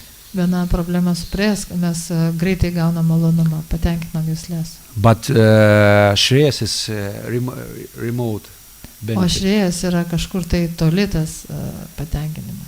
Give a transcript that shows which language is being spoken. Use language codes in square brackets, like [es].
[lt] Viena problema su prėjas, mes greitai gaunam malonumą, patenkinam juslės. [en] But shreyas is remote benefit. [lt] O šrėjas yra kažkur tai toli tas patenkinimas.